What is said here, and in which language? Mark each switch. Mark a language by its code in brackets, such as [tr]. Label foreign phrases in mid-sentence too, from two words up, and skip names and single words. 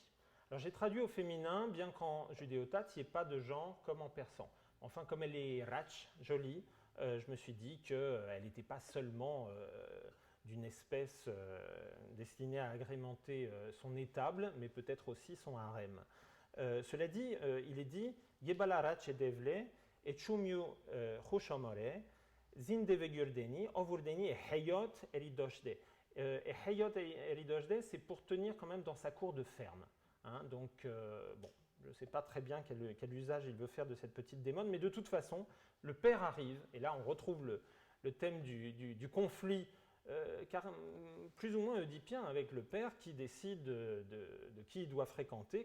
[fr] Alors j'ai traduit au féminin, bien qu'en judéo-tate, il n'y ait pas de genre comme en persan. Enfin, comme elle est rach, jolie, je me suis dit qu'elle n'était pas seulement d'une espèce destinée à agrémenter son étable, mais peut-être aussi son harem. Cela dit, il est dit [jdt] « Yebala rach edevle, et chumiu chushamore, zindevegurdeni, ovurdeni et heyot eridoshde ». Et heyot eridoshde, [fr] c'est pour tenir quand même dans sa cour de ferme. Hein, donc, bon, je ne sais pas très bien quel usage il veut faire de cette petite démone, mais de toute façon, le père arrive, et là on retrouve le thème du conflit, car plus ou moins oedipien avec le père qui décide de qui il doit fréquenter.